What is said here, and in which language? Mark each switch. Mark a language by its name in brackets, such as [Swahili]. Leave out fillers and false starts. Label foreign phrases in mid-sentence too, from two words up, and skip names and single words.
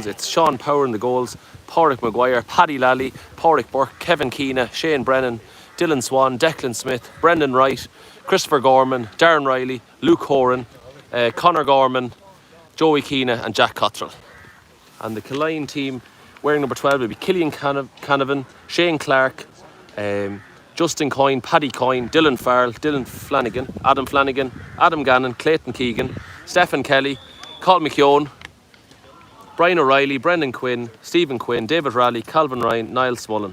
[English] It's Sean Power in the goals, Pádraig Maguire, Paddy Lally, Pádraig Burke, Kevin Keena, Shane Brennan, Dylan Swan, Declan Smith, Brendan Wright, Christopher Gorman, Darren Riley, Luke Horan, Conor Gorman, Joey Keena and Jack Cottrell. And the Killyon team wearing number 12 will be Killyon Canavan, Shane Clark, Justin Coyne, Paddy Coyne, Dylan Farrell, Dylan Flanagan, Adam Gannon, Clayton Keegan, Stephen Kelly, Colin McKeown, Brian O'Reilly, Brendan Quinn, Stephen Quinn, David Raleigh, Calvin Ryan, Niall Smullen.